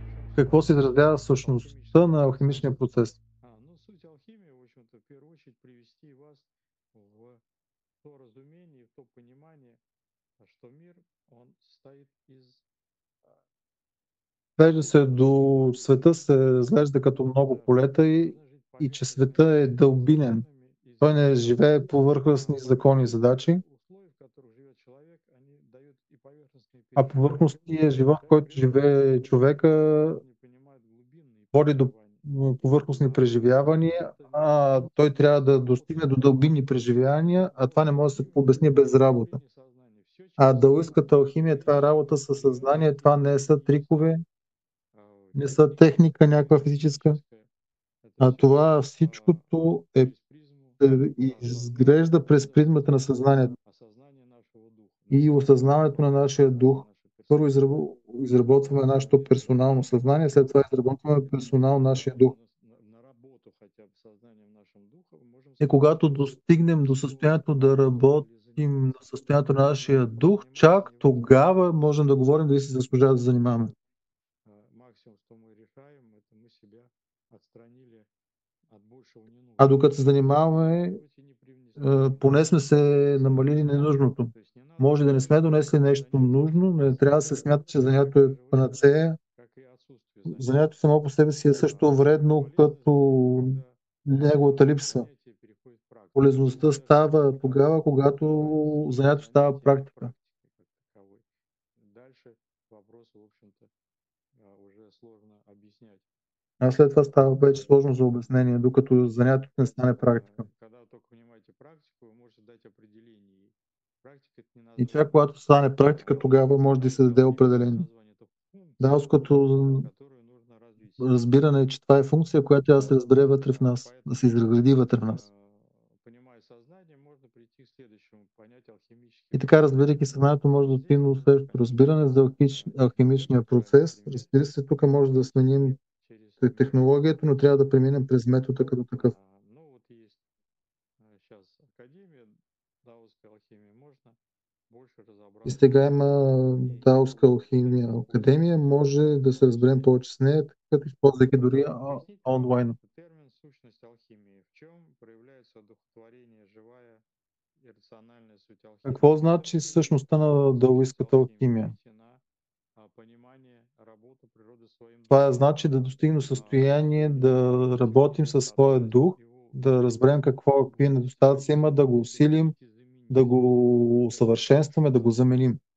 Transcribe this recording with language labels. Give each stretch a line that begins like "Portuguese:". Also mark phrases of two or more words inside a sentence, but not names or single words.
Bulgarian: какво се изразява същността на алхимичния процес.
Russian: Ну, суть алхимии, в общем-то, в первую очередь привести вас в то разумение, в то понимание, что мир, он состоит из а,
Bulgarian: Свежда се
Russian: многих
Bulgarian: до света се разглежда като много да, полета
Russian: мы и, должны жить
Bulgarian: и че
Russian: поверхностными
Bulgarian: света е дълбинен.
Russian: законами и
Bulgarian: Той не
Russian: задачами.
Bulgarian: живее по върхностни закони и задачи,
Russian: Условия, в которых живет человек, они дают и поверхностные
Bulgarian: а
Russian: переживания,
Bulgarian: повърхностният живот, да, който
Russian: при этом
Bulgarian: живее човека,
Russian: человек не понимает глубинные
Bulgarian: води до
Russian: переживания.
Bulgarian: повърхностни преживявания,
Russian: Это мир
Bulgarian: а той трябва да достигне до
Russian: собственного
Bulgarian: дълбинни преживявания, а това не може да се обясни без работа.
Russian: управления сознанием. Все
Bulgarian: А
Russian: через
Bulgarian: даоистката
Russian: сознание.
Bulgarian: алхимия, това е
Russian: Вещи,
Bulgarian: работа със
Russian: говорящие
Bulgarian: съзнание, това не са
Russian: единицами,
Bulgarian: трикове, не са
Russian: техника
Bulgarian: техника някаква физическа,
Russian: физическая. Это
Bulgarian: а
Russian: все
Bulgarian: това всичкото
Russian: через призму сознания,
Bulgarian: изглежда през призмата на
Russian: осознания,
Bulgarian: съзнанието
Russian: осознания нашего духа.
Bulgarian: и
Russian: Наша
Bulgarian: осъзнаването на нашия дух.
Russian: наша
Bulgarian: Първо
Russian: персональная
Bulgarian: изработваме нашето персонално съзнание, след това изработваме персонално нашия дух.
Russian: на работу хотя бы сознание в нашем духа, мы можем
Bulgarian: И
Russian: сказать,
Bulgarian: когато достигнем до състоянието да
Russian: или
Bulgarian: работим на
Russian: заниматься.
Bulgarian: състоянието на нашия
Russian: Если
Bulgarian: дух,
Russian: заниматься
Bulgarian: чак
Russian: невозможно,
Bulgarian: тогава можем да говорим дали се заслужава да се занимаваме.
Russian: максимум, что мы решаем, это мы себя отстранили от большего
Bulgarian: А
Russian: ненужного.
Bulgarian: докато се занимаваме,
Russian: По сути, не привнесли
Bulgarian: поне сме се
Russian: себе.
Bulgarian: намалили ненужното.
Russian: То есть не надо
Bulgarian: Може да не
Russian: считать,
Bulgarian: сме
Russian: что
Bulgarian: донесли нещо
Russian: занятие
Bulgarian: нужно, но не трябва да се смята, че занятието е
Russian: также вредно,
Bulgarian: панацея.
Russian: как и отсутствие занятий.
Bulgarian: Занятието само по себе си е също вредно,
Russian: Полезно
Bulgarian: като
Russian: заниматься, когда
Bulgarian: неговата липса.
Russian: занятие переходит в практику.
Bulgarian: Полезността става тогава, когато занятието става
Russian: Занятие
Bulgarian: практика.
Russian: практики как таковой. Дальше вопрос, в общем-то, уже сложно объяснять.
Bulgarian: А след това става вече сложно за обяснение, докато занятието не стане практика.
Russian: Когда вы только понимаете практику, вы можете дать определение. Практика это не
Bulgarian: И
Russian: название.
Bulgarian: чак когато стане практика, тогава може да се даде определение.
Russian: Название это функция,
Bulgarian: Даоското
Russian: которую нужно развить.
Bulgarian: разбиране е, че това е функция, която трябва да се разбере вътре в нас, да се изгради вътре в нас.
Russian: Понимая сознание, можно прийти к следующему понятию алхимический.
Bulgarian: И така, разбирайки съзнанието, може да отидем до следващото разбиране за алхимичния процес. Разбира се, тук може да сменим технологията, но трябва да преминем през метода като такъв.
Russian: Ну вот есть сейчас академия даосской алхимии, можно больше разобраться.
Bulgarian: И сега има даоска алхимия академия, може да се разберем повече с нея, като използвайки дори онлайн.
Russian: Термин сущность алхимии. В чем проявляется одухотворение, живая и рациональная суть алхимии?
Bulgarian: Какво значи същността на даоистката алхимия? Това значи да достигнем състояние да работим със своя дух, да разберем какви недостатъци има, да го усилим, да го усъвършенстваме, да го заменим.